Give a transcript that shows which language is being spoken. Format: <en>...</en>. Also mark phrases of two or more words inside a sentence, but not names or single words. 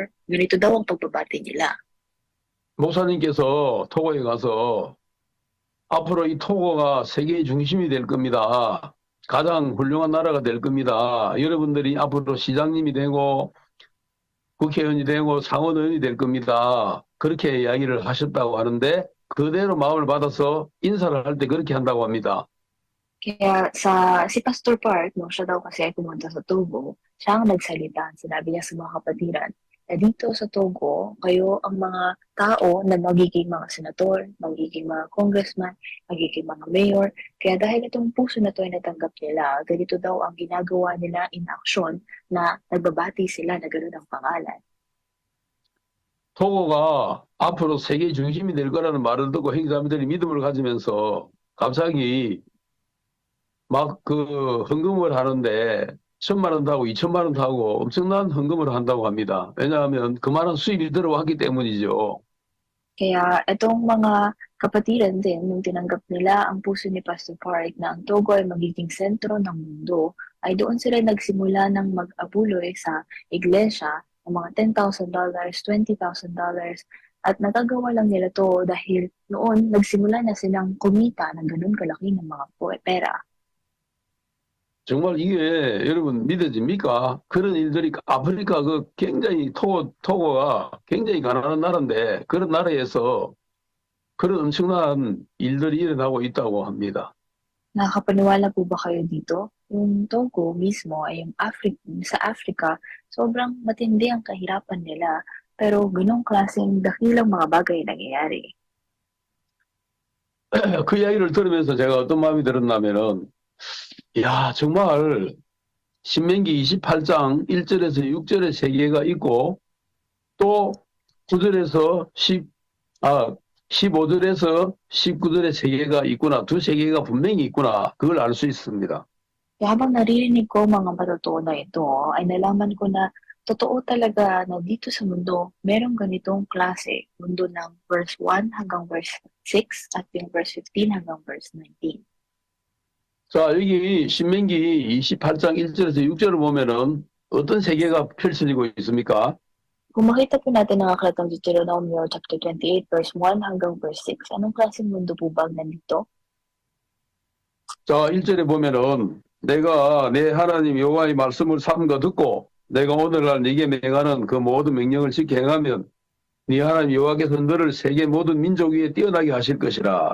<tl>Ganito daw ang pagbabati nila.</tl> <ko>목사님께서 토고에 가서 앞으로 이 토고가 세계의 중심이 될 겁니다. 가장 훌륭한 나라가 될 겁니다. 여러분들이 앞으로 시장님이 되고 국회의원이 되고 상원의원이 될 겁니다. 그렇게 이야기를 하셨다고 하는데 그대로 마음을 받아서 인사를 할 때 그렇게 한다고 합니다.</ko> <tl>Kaya si Pastor Park, nung siya daw kasi ay pumunta sa Togo, siya ang nagsalita. Sinabi niya sa mga kapatiran na dito sa Togo, kayo ang mga tao na magiging mga senator, magiging mga congressman, magiging mga mayor. Kaya dahil itong puso na to ay natanggap nila, ganito daw ang ginagawa nila</tl> <en>in action</en> <tl>na nagbabati sila na gano'n ang pangalan.</tl> <ko>토고가 앞으로 세계 중심이 될 거라는 말을 듣고 행사님들이 믿음을 가지면서 갑자기 막 그 헌금을 하는데 1,000만 원도 하고 2,000만 원도 하고 엄청난 헌금을 한다고 합니다. 왜냐하면 그만한 수입이 들어왔기 때문이죠.</ko> <tl>Kaya itong mga kapatiran din, nung tinanggap nila ang puso ni Pastor Park na ang Togo ay magiging sentro ng mundo, ay doon sila nagsimula ng mag-abuloy sa iglesia ng mga $10,000, $20,000, at nagagawa lang nila to dahil noon nagsimula na silang kumita ng ganun kalaki ng mga pera.</tl> <ko>정말 이게 여러분 믿어집니까? 그런 일들이 아프리카 그 굉장히 토고가 굉장히 가난한 나라인데 그런 나라에서 그런 엄청난 일들이 일어나고 있다고 합니다.</ko> <tl>Nakakapaniwala po ba kayo dito? Yung Togo mismo ay sa Africa, sobrang matindi ang kahirapan nila. Pero ganong klaseng dakilang mga bagay nangyayari.</tl> <ko>그 이야기를 들으면서 제가 어떤 마음이 들었냐면은 야 정말 신명기 28장 1절에서 6절의 세계가 있고 또 9절에서 15절에서 19절의 세계가 있구나. 두 세계가 분명히 있구나. 그걸 알 수 있습니다.</ko> <tl>Kaya habang naririnig ko mga matutuo na ito, ay nalaman ko na totoo talaga na dito sa mundo, merong ganitong klase. Mundo ng verse 1 hanggang verse 6 at yung verse 15 hanggang verse 19.</tl> <ko>자, 여기 신명기 28장 1절에서 6절을 보면은 어떤 세계가 펼쳐지고 있습니까?</ko> <tl>Kung makita po natin ang aklat ng Deuteronomio chapter 28 verse 1 hanggang verse 6, anong klaseng mundo po ba nandito?</tl> <ko>자, 1절에 보면은 내가 내 하나님 여호와의 말씀을 삼가 듣고 내가 오늘날 네게 명하는 그 모든 명령을 지켜 행하면 네 하나님 여호와께서 너를 세계 모든 민족 위에 뛰어나게 하실 것이라.</ko>